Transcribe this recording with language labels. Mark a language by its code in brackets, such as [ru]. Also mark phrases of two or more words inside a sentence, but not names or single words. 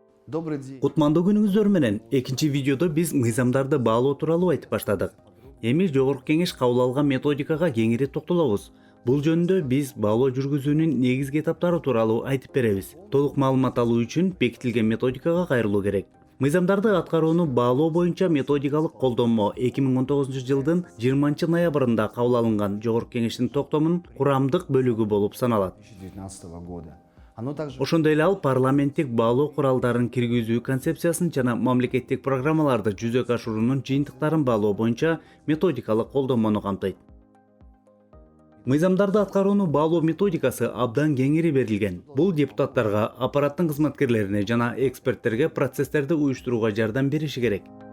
[ru] Добрый день. [ky] Кутмандуу күнүңүздөр менен экинчи видеодо биз мыйзамдарды баалоо тууралуу айтып баштадык. Эми жогорку кеңеш кабыл алган методикага кеңири токтолобуз. Бул жөнүндө биз баалоо жүргүзүүнүн негизги этаптары тууралуу айтып беребиз. Толук маалымат алуу үчүн бекитилген методикага кайрылуу керек. Мыйзамдарды аткарууну баалоо боюнча методикалык колдонмо 2019 жылдын 20 ноябрында кабыл алынган жогорку кеңештин токтомунун курамдык бөлүгү болуп саналат. [ru] 2019 года. Оно также [ky] Ошондой эле ал парламенттик баалоо куралдарын киргизүү концепциясын жана мамлекеттик программаларды жүзөгө ашыруунун жыйынтыктарын баалоо боюнча методикалык колдонмону камтыйт. Мыйзамдарды аткарууну баалоо методикасы абдан кеңири берилген. Бул депутаттарга, аппараттын кызматкерлерине жана эксперттерге процесстерди уюштурууга жардам бериши керек.